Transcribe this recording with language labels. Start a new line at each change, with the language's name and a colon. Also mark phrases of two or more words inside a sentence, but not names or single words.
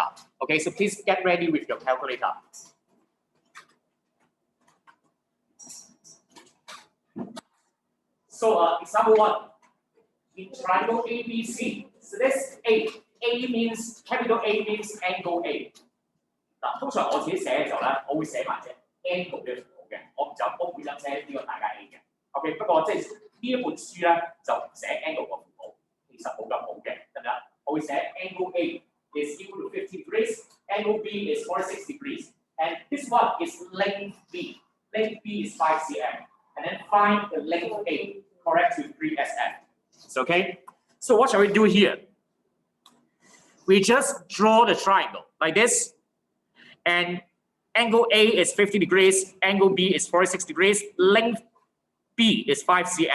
English: Okay, so please get ready with your calculator. So example 1. In triangle ABC, so this A means capital A means angle A.
Cantonese: 嗱，通常我自己寫嘅時候咧，我會寫埋隻 angle 嘅符號嘅，我唔會就寫呢個大家 A 嘅。OK， 不過即係呢一本書咧就唔寫 angle 個符號，其實冇咁好嘅，得唔得？我會寫
English: angle A is equal to 50 degrees, angle B is 46 degrees, and this one is length B. Length B is 5 cm, and then find the length A correct to 3 sm. It's okay. So what shall we do here? We just draw the triangle like this, and Angle A is 50 degrees, angle B is 46 degrees, length B is 5 cm.